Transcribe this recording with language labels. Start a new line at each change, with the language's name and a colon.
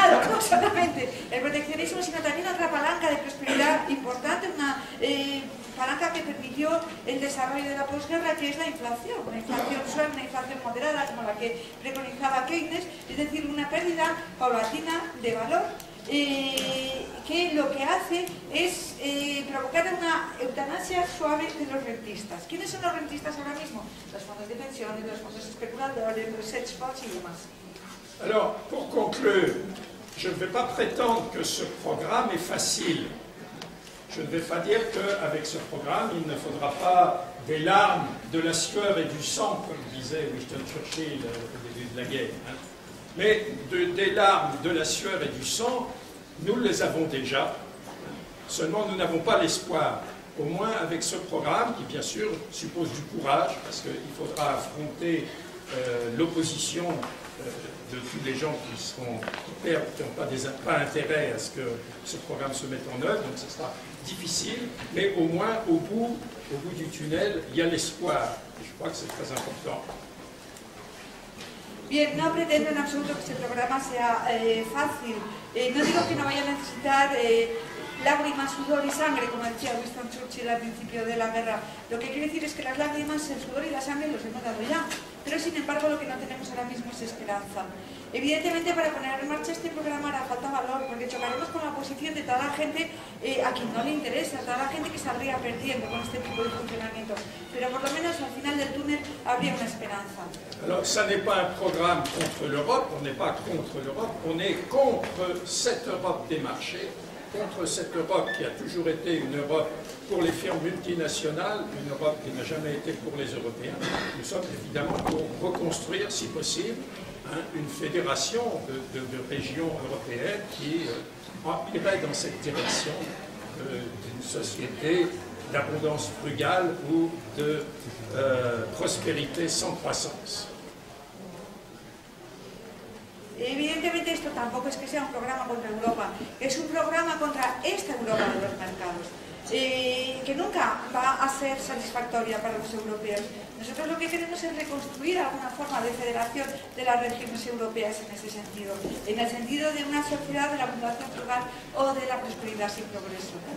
Spanish: no solamente el proteccionismo, sino también otra palanca de prosperidad importante, una palanca que permitió el desarrollo de la posguerra, que es la inflación suave, una inflación moderada como la que preconizaba Keynes, es decir, una pérdida paulatina de valor que lo que hace es provocar una eutanasia suave de los rentistas. ¿Quiénes son los rentistas ahora mismo? Los fondos de pensiones, los fondos especuladores, los hedge funds y demás.
French: Alors, pour conclure, je ne vais pas prétendre que ce programme est facile. Je ne vais pas dire qu'avec ce programme, il ne faudra pas des larmes, de la sueur et du sang, comme disait Winston Churchill au début de la guerre. Hein. Mais des larmes, de la sueur et du sang, nous les avons déjà. Seulement, nous n'avons pas l'espoir. Au moins avec ce programme, qui bien sûr suppose du courage, parce qu'il faudra affronter l'opposition de tous les gens qui n'ont pas intérêt à ce que ce programme se mette en œuvre, donc ce sera difficile, mais au moins au bout du tunnel, il y a l'espoir. Et je crois que c'est très important.
Spanish: Bien, no pretendo en absoluto que este programa sea fácil. No digo que no vaya a necesitar lágrimas, sudor y sangre, como decía Winston Churchill al principio de la guerra. Lo que quiero decir es que las lágrimas, el sudor y la sangre los hemos dado ya. Pero sin embargo lo que no tenemos ahora mismo es esperanza. Evidentemente para poner en marcha este programa hará falta valor, porque chocaremos con la posición de toda la gente a quien no le interesa, toda la gente que saldría perdiendo con este tipo de funcionamiento. Pero por lo menos al final del túnel habría una esperanza.
French: Alors, ça n'est pas un programme contre l'Europe, on n'est pas contre l'Europe, on est contre cette Europe des marchés, contre cette Europe qui a toujours été une Europe pour les firmes multinationales, une Europe qui n'a jamais été pour les Européens. Nous sommes évidemment pour reconstruire, si possible, une fédération de régions européennes qui irait dans cette direction d'une société d'abondance frugale ou de prospérité sans croissance.
Spanish: Evidentemente esto tampoco es que sea un programa contra Europa, es un programa contra esta Europa de los mercados, que nunca va a ser satisfactoria para los europeos. Nosotros lo que queremos es reconstruir alguna forma de federación de las regiones europeas en ese sentido, en el sentido de una sociedad de la abundancia frugal o de la prosperidad sin progreso.